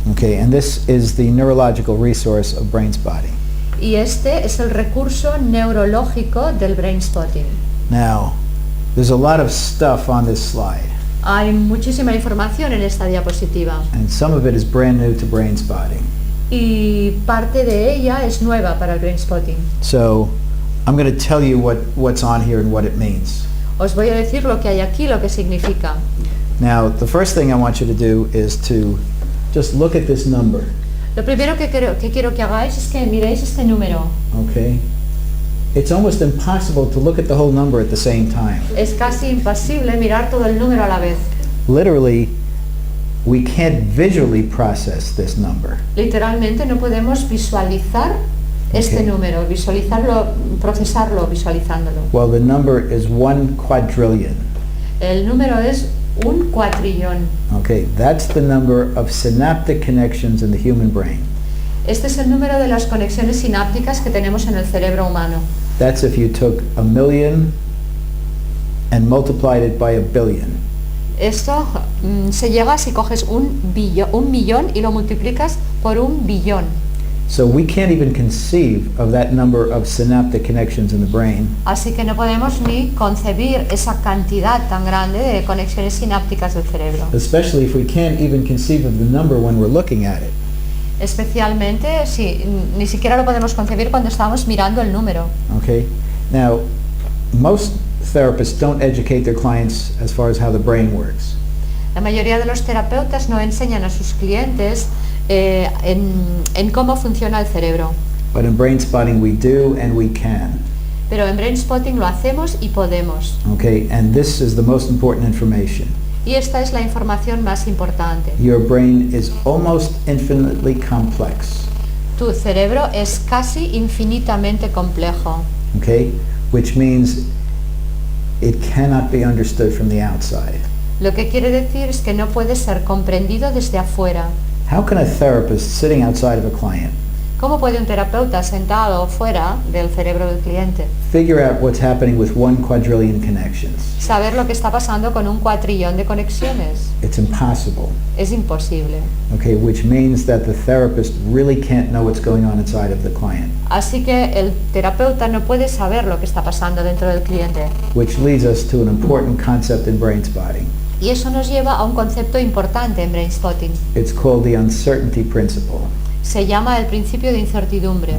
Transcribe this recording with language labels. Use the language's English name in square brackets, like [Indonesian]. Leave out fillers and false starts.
[English] Okay, and this is the neurological resource of brain spotting. [Spanish] Y este es el recurso neurológico del Brainspotting. [English] Now, there's a lot of stuff on this slide, [Spanish] Hay muchísima información en esta diapositiva [English] and some of it is brand new to brain spotting. [Spanish] y parte de ella es nueva para el Brainspotting. [English] So, I'm going to tell you what's on here and what it means. [Spanish] Os voy a decir lo que hay aquí, lo que significa. [English] Now, the first thing I want you to do is to just look at this number, [Spanish] Lo primero que quiero que hagáis es que miréis este número. [English] okay? It's almost impossible to look at the whole number at the same time. [Spanish] Es casi imposible mirar todo el número a la vez. [English] Literally, we can't visually process this number. [Spanish] Literalmente no podemos visualizar este [English] Okay. [Spanish] número, visualizarlo, procesarlo visualizándolo. [English] Well, the number is 1 quadrillion. [Spanish] El número es un cuatrillón. [English] Okay, that's the number of synaptic connections in the human brain. [Spanish] Este es el número de las conexiones sinápticas que tenemos en el cerebro humano. [English] That's if you took 1,000,000 and multiplied it by 1,000,000,000. [Spanish] Esto se llega si coges un millón y lo multiplicas por un billón. [English] So we can't even conceive of that number of synaptic connections in the brain. [Spanish] Así que no podemos ni concebir esa cantidad tan grande de conexiones sinápticas del cerebro. [English] Especially if we can't even conceive of the number when we're looking at it. [Spanish] Especialmente si ni siquiera lo podemos concebir cuando estamos mirando el número. [English] Okay? Now, most therapists don't educate their clients as far as how the brain works. [Spanish] La mayoría de los terapeutas no enseñan a sus clientes en cómo funciona el cerebro. [English] But in brain spotting we do and we can. [Spanish] Pero en Brainspotting lo hacemos y podemos. [English] Okay? And this is the most important information. [Spanish] Y esta es la información más importante. [English] Your brain is almost infinitely complex. [Spanish] Tu cerebro es casi infinitamente complejo. [English] Okay? Which means it cannot be understood from the outside. [Spanish] Lo que quiere decir es que no puede ser comprendido desde afuera. [English] How can a therapist sitting outside of a client [Spanish] ¿Cómo puede un terapeuta sentado fuera del cerebro del cliente [English] figure out what's happening with 1 quadrillion connections? [Spanish] saber lo que está pasando con un cuatrillón de conexiones? [English] It's impossible. [Spanish] Es imposible. [English] Okay, which means that the therapist really can't know what's going on inside of the client, [Spanish] Así que el terapeuta no puede saber lo que está pasando dentro del cliente. [English] which leads us to an important concept in brain spotting. [Spanish] Y eso nos lleva a un concepto importante en Brainspotting. [English] It's called the uncertainty principle. [Spanish] Se llama el principio de incertidumbre.